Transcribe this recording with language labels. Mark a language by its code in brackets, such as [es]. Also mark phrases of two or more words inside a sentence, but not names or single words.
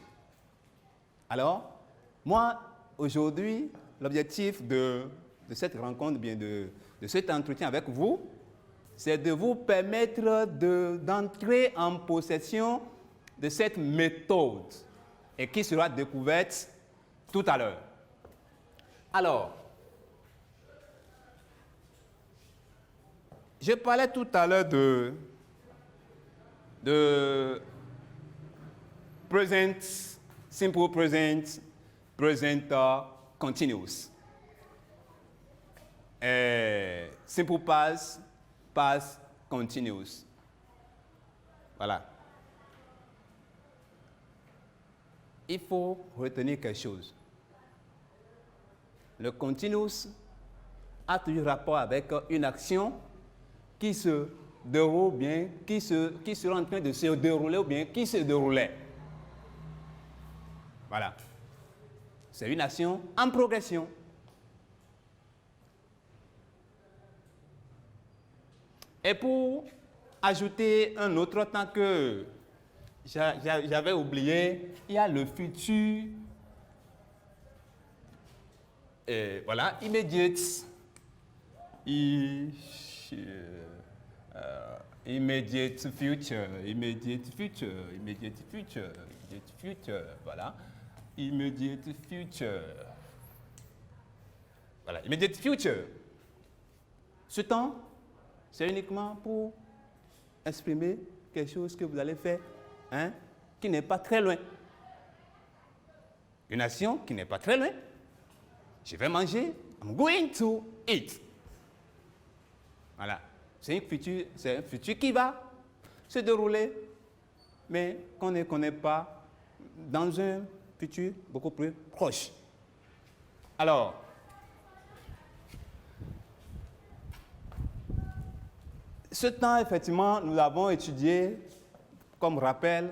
[fr] Alors, moi, aujourd'hui, l'objectif de cette rencontre, bien de cet entretien avec vous, c'est de vous permettre d'entrer en possession de cette méthode et qui sera découverte tout à l'heure. Alors, je parlais tout à l'heure de [en] present, simple present, present continuous. simple past, past continuous. [fr] Voilà. Il faut retenir quelque chose. Le continuous a toujours rapport avec une action qui se déroule bien, qui sera en train de se dérouler ou bien qui se déroulait. Voilà. C'est une action en progression. Et pour ajouter un autre temps que j'avais oublié, il y a le futur. Et voilà, immediate. [en] Immediate future, immediate future, immediate future, immediate future, voilà. Immediate future. Voilà, immediate future. [fr] Ce temps, c'est uniquement pour exprimer quelque chose que vous allez faire, hein, qui n'est pas très loin. Une action qui n'est pas très loin. Je vais manger, [en] I'm going to eat. [fr] Voilà. C'est un futur qui va se dérouler, mais qu'on ne connaît pas dans un futur beaucoup plus proche. Alors, ce temps, effectivement, nous l'avons étudié comme rappel.